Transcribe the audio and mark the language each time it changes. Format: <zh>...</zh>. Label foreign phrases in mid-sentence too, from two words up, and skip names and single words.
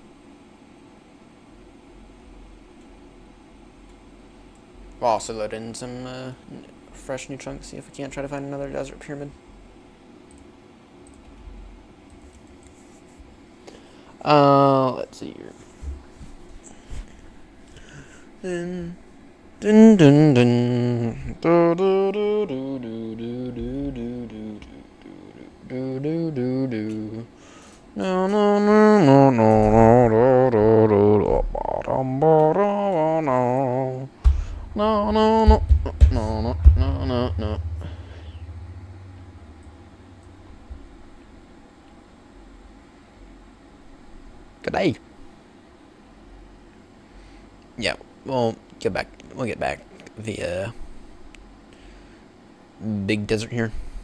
<en>We'll also load in some fresh new chunks, see if we can't try to find another desert pyramid. Let's see here. Dun dun dun dun. Do do do do do do do do do do do do. No no no no no no no no bottom bottom no no no no no no no no. Good day. Yeah, we'll get back. We'll get back via big desert here.</en>